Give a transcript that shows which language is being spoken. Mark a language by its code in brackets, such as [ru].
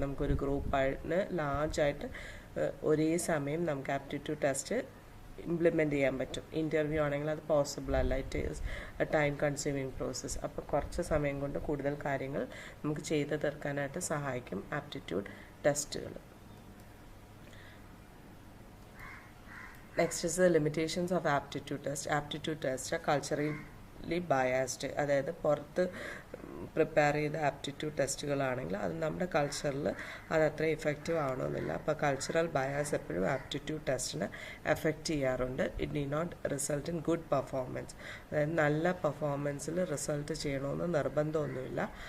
[ml] നമുക്കൊരു ഗ്രൂപ്പായിട്ട് ലാർജായിട്ട് ഒരേ സമയം നമുക്ക് ആപ്റ്റിറ്റ്യൂഡ് ടെസ്റ്റ് ഇംപ്ലിമെൻറ്റ് ചെയ്യാൻ പറ്റും. ഇൻ്റർവ്യൂ ആണെങ്കിൽ അത് പോസിബിൾ അല്ല. [en] It is a time consuming process. [ml] അപ്പോൾ കുറച്ച് സമയം കൊണ്ട് കൂടുതൽ കാര്യങ്ങൾ നമുക്ക് ചെയ്ത് തീർക്കാനായിട്ട് സഹായിക്കും ആപ്റ്റിറ്റ്യൂഡ് ടെസ്റ്റുകൾ. [en] Next is the limitations of aptitude test. Aptitude tests are culturally biased. [ml] അതായത് പുറത്ത് പ്രിപ്പയർ ചെയ്ത ആപ്റ്റിറ്റ്യൂഡ് ടെസ്റ്റുകളാണെങ്കിൽ അത് നമ്മുടെ കൾച്ചറിൽ അത് അത്ര ഇഫക്റ്റീവ് ആവണമെന്നില്ല. അപ്പോൾ കൾച്ചറൽ ബയാസ് എപ്പോഴും ആപ്റ്റിറ്റ്യൂഡ് ടെസ്റ്റിനെ എഫക്റ്റ് ചെയ്യാറുണ്ട്. [en] It need not result in good performance. [ml] അതായത് നല്ല പെർഫോമൻസിൽ റിസൾട്ട് ചെയ്യണമെന്ന് നിർബന്ധമൊന്നുമില്ല.